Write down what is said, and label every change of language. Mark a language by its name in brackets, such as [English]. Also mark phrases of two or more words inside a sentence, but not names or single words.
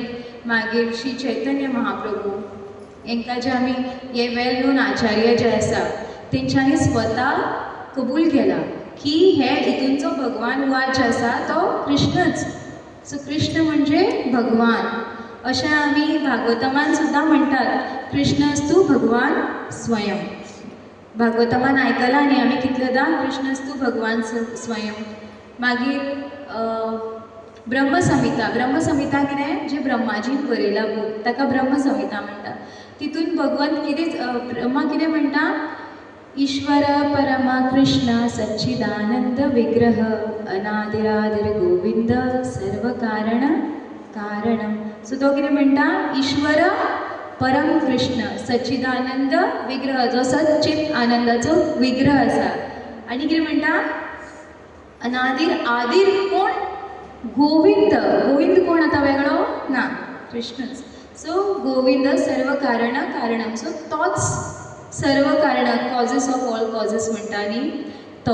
[Konkani] मागीर श्री चैतन्य महाप्रभू, हांकां जे आमी हे [English] well known [Konkani] आचार्य जे आसा तेंच्यांनी स्वता कबूल केला की हे हितून भगवान वाच आसा तो कृष्णच. सो कृष्ण म्हणजे भगवान. अशें आमी भागवतमान सुद्दां म्हणटात, [Sanskrit] कृष्णस्तु भगवान स्वयं. [Konkani] भागवतमान आयकलां न्ही आमी कितलेदां, [Sanskrit] कृष्णस्तु भगवान स्वयं. [Konkani] मागीर ब्रह्मसंहिता. ब्रह्मसंहिता कितें, जे ब्रह्माजीन बरयला बूक, ताका ब्रह्मसंहिता म्हणटा. तितून भगवंत कितें, ब्रह्मा कितें म्हणटा, [Sanskrit] ईश्वर परमा कृष्ण सच्चिदानंद विग्रह अनादिरादिर गोविंद सर्व कारण कारणम. [Konkani] सो तो कितें म्हणटा, [Sanskrit] ईश्वर परम कृष्ण सच्चिदानंद विग्रह, [Konkani] जो सच्चित आनंदाचो विग्रह आसा. आनी कितें म्हणटा, [Sanskrit] अनादीर आदीर [Konkani] कोण, गोविंद. गोविंद कोण आता वेगळो ना, कृष्णच. सो [Sanskrit] गोविंद सर्व कारण कारणम. [Konkani] सो तोच सर्व कारण, [English] causes of all causes [Konkani] म्हणटा न्ही तो.